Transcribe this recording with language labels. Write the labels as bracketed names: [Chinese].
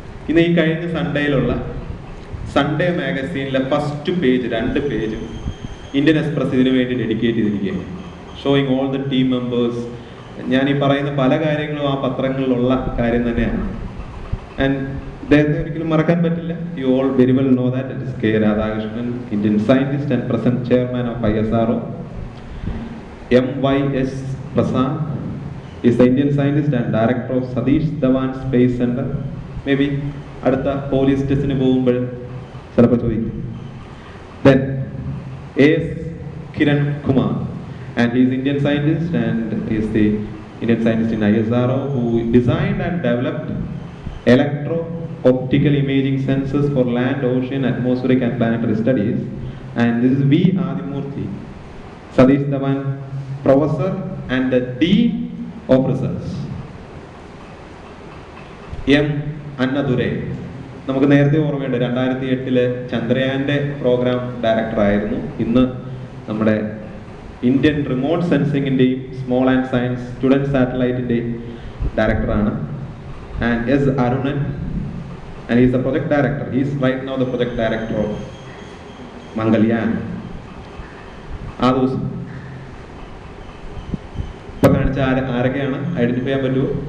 [Malayalam] ഇന്ന് ഈ കഴിഞ്ഞ സൺഡേയിലുള്ള സൺഡേ മാഗസീനിലെ ഫസ്റ്റ് പേജ് 2 പേജും ഇന്ത്യൻ എക്സ്പ്രസ് ഇതിനു വേണ്ടി ഡെഡിക്കേറ്റ് ചെയ്തിരിക്കുകയാണ്. [English] Showing all the team members. [Malayalam] ഞാൻ ഈ പറയുന്ന പല കാര്യങ്ങളും ആ പത്രങ്ങളിലുള്ള കാര്യം തന്നെയാണ്. [English] and [Malayalam] അദ്ദേഹത്തെ ഒരിക്കലും മറക്കാൻ പറ്റില്ല. [English] You all very well know that it is K. Radhakrishnan, Indian scientist and present chairman of ISRO. MYS Prasad is the Indian scientist and director of Satish Dhawan Space Center. [Malayalam] Maybe അടുത്ത police ടെസ്റ്റിന് പോകുമ്പോൾ ചിലപ്പോൾ ചോദിക്കും. [English] Then AS Kiran Kumar, and he is Indian scientist and he is the Indian scientist in ISRO who designed and developed electro-optical imaging sensors for land, ocean, atmospheric and planetary studies. And this is V. Adimurthy, Satish Dhawan Professor and the Dean of Research. M. [Malayalam] Annadure, നമുക്ക് നേരത്തെ ഓർമ്മയുണ്ട്, 2008 ചന്ദ്രയാന്റെ programme director ആയിരുന്നു. ഇന്ന് നമ്മുടെ Indian remote സെൻസിങ്ങിൻ്റെയും small and science student സാറ്റലൈറ്റിൻ്റെയും ഡയറക്ടറാണ്. [English] And S. Arunan, and he is the project director. He is right now the project director of Mangalyaan. [Malayalam] ആ ദിവസം ഇപ്പൊ കാണിച്ച ആരൊക്കെയാണ് ഐഡന്റിഫൈ ചെയ്യാൻ പറ്റുമോ?